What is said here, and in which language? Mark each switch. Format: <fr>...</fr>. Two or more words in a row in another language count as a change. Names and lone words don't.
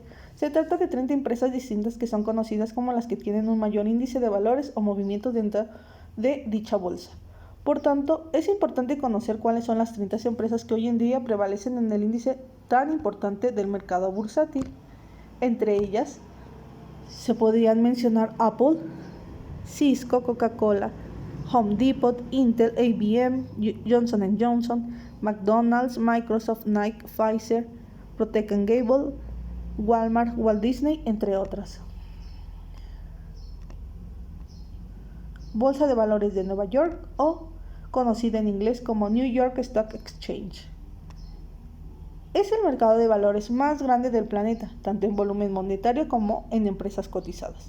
<es>Se trata de 30 empresas distintas que son conocidas como las que tienen un mayor índice de valores o movimientos dentro de dicha bolsa. Por tanto, es importante conocer cuáles son las 30 empresas que hoy en día prevalecen en el índice tan importante del mercado bursátil. Entre ellas, se podrían mencionar Apple, Cisco, Coca-Cola, Home Depot, Intel, IBM, Johnson & Johnson, McDonald's, Microsoft, Nike, Pfizer, Procter & Gamble, Walmart, Walt Disney, entre otras. Bolsa de Valores de Nueva York, o conocida en inglés como New York Stock Exchange. Es el mercado de valores más grande del planeta, tanto en volumen monetario como en empresas cotizadas.</es>